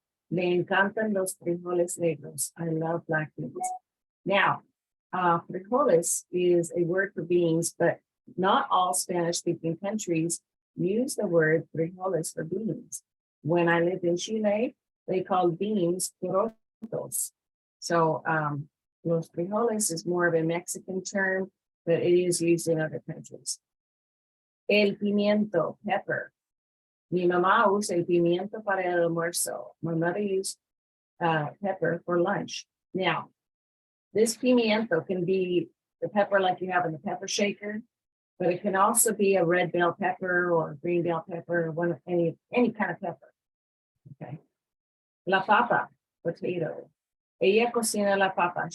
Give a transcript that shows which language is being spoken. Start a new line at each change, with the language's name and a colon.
Spanish: Me encantan los frijoles negros.
English: I love black beans. Now, frijoles is a word for beans, but not all Spanish-speaking countries use the word frijoles for beans. When I lived in Chile, they called beans porotos. So los frijoles is more of a Mexican term, but it is used in other countries.
Spanish: El pimiento, pepper. Mi mamá usa el pimiento para el almuerzo.
English: My mother used pepper for lunch. Now, this pimiento can be the pepper like you have in the pepper shaker, but it can also be a red bell pepper or green bell pepper, or one of any kind of pepper.
Spanish: Okay. La papa, potato. Ella cocina la papa.